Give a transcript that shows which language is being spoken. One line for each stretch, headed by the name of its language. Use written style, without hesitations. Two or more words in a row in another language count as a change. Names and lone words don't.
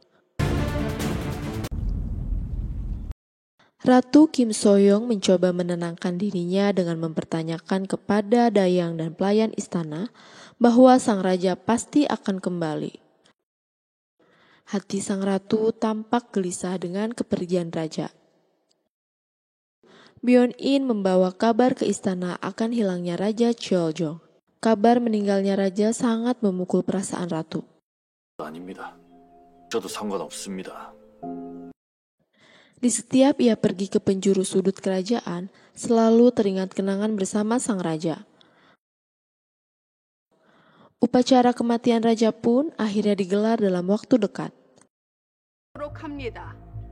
Indonesian: Ratu Kim Soyong mencoba menenangkan dirinya dengan mempertanyakan kepada dayang dan pelayan istana bahwa sang raja pasti akan kembali. Hati sang ratu tampak gelisah dengan kepergian raja. Byun-in membawa kabar ke istana akan hilangnya Raja Cheoljong. Kabar meninggalnya raja sangat memukul perasaan ratu.
Korean: 아닙니다. 저도 상관없습니다.
Indonesian: Di setiap ia pergi ke penjuru sudut kerajaan, selalu teringat kenangan bersama sang raja. Upacara kematian raja pun akhirnya digelar dalam waktu dekat.
Korean: 합니다.